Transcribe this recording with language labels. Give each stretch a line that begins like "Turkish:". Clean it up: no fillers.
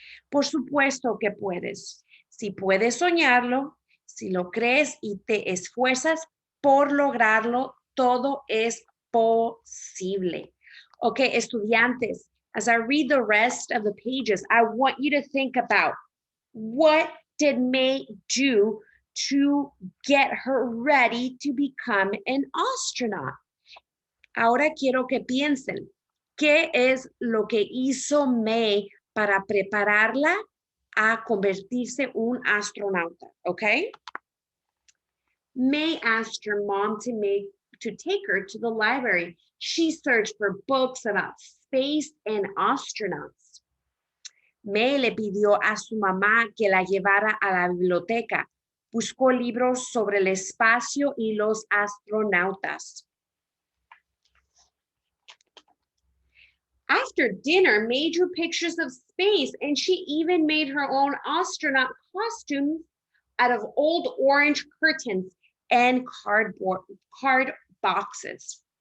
Spanish: Por supuesto que puedes. Si puedes soñarlo, si lo crees y te esfuerzas por lograrlo, todo es posible.
English: Okay, estudiantes, as I read the rest of the pages, I want you to think about what did May do to get her ready to become an astronaut.
Spanish: Ahora quiero que piensen, ¿qué es lo que hizo May para prepararla a convertirse un astronauta?
English: Okay? May asked her mom to take her to the library. She searched for books about space and astronauts.
Spanish: May le pidió a su mamá que la llevara a la biblioteca. Buscó libros sobre el espacio y los astronautas.
English: After dinner, May drew pictures of space and she even made her own astronaut costumes out of old orange curtains and cardboard boxes.